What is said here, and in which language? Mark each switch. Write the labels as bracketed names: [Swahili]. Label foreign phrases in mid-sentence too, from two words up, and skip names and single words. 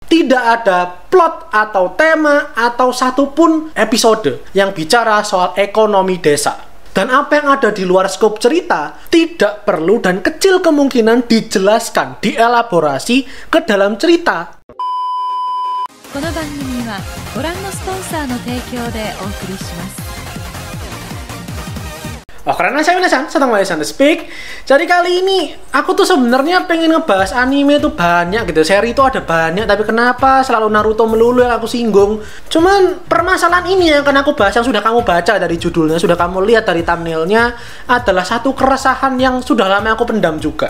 [Indonesian] tidak ada plot atau tema atau satupun episode yang bicara soal ekonomi desa. Dan apa yang ada di luar skop cerita tidak perlu dan kecil kemungkinan dijelaskan, dielaborasi ke dalam cerita. [Japanese] この番組はご覧のスポンサーの提供でお送りします。 [Indonesian] Oh, karena saya Minasan, sedang Minasan Speak. Jadi kali ini aku tuh sebenarnya pengen ngebahas anime tuh banyak gitu. Seri itu ada banyak, tapi kenapa selalu Naruto melulu yang aku singgung? Cuman permasalahan ini yang akan aku bahas, yang sudah kamu baca dari judulnya, sudah kamu lihat dari thumbnailnya, adalah satu keresahan yang sudah lama aku pendam juga.